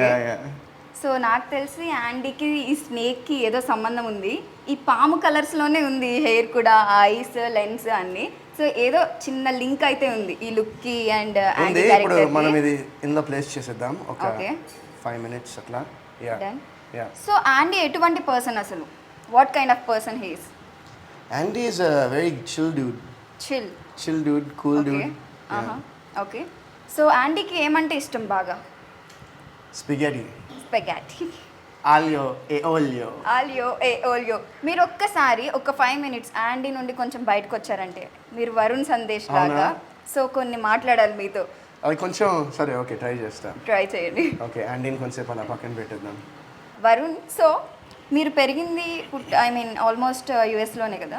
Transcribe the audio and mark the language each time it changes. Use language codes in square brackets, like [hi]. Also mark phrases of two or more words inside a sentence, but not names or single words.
[te] సో నాకు తెలిసి యాండీకి ఈ స్నేక్కి ఏదో సంబంధం ఉంది. ఈ పాము కలర్స్లోనే ఉంది హెయిర్ కూడా, ఐస్, లెన్స్ అన్నీ. సో ఏదో చిన్న లింక్ అయితే ఉంది ఈ లుక్కి అండ్ యాండీ ఇప్పుడు క్యారెక్టర్. మనం ఇది ఇందులో ప్లేస్ చేసేద్దాం ఒక 5 minutes అట్లా. సో యాండీ ఎటువంటి పర్సన్ అసలు? [en] What kind of person he is? Andy is a very chill dude. Chill dude, cool dude. [te] ఓకే. సో యాండీకి ఏమంటే ఇష్టం బాగా? [en] Spaghetti. Aglio e olio. [te] మీరు ఒక్కసారి ఒక 5 minutes యాండీ నుండి కొంచెం బయటకు వచ్చారంటే మీరు వరుణ్ సందేశ్ లాగా. సో కొన్ని మాట్లాడాలి మీతో. అది కొంచెం సరే, ఓకే, ట్రై చేయండి. ఓకే, యాండీని కొంచెంసేపు అలా పక్కన పెట్టేద్దాం. వరుణ్, సో మీరు పెరిగింది ఆల్మోస్ట్ యుఎస్లోనే కదా.